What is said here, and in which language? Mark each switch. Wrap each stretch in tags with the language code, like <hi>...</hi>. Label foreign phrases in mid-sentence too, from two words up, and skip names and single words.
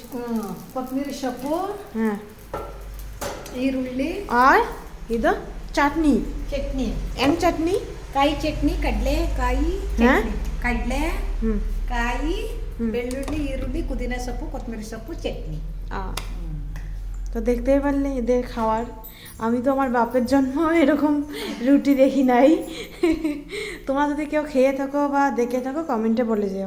<kn>ಕೊತ್ತಂಬರಿ ಸೊಪ್ಪು, ಹಾಂ ಈರುಳ್ಳಿ, और ಇದು ಚಟ್ನಿ. ಚಟ್ನಿ, ಏನು ಚಟ್ನಿ? ಕಾಯಿ ಚಟ್ನಿ, ಕಡಲೆಕಾಯಿ ಚಟ್ನಿ, ಕಡಲೆ হুম ಕಾಯಿ, ಬೆಳ್ಳುಳ್ಳಿ, ಈರುಳ್ಳಿ, ಪುದೀನ ಸೊಪ್ಪು, ಕೊತ್ತಂಬರಿ ಸೊಪ್ಪು,</kn> <bn>চটনি। তো দেখতেই পারলে এদের খাওয়ার। আমি তো আমার বাপের জন্ম এরকম রুটি দেখি নাই। তোমরা যদি কেউ খেয়ে থাকো বা দেখে থাকো কমেন্টে বলে যেও।</bn>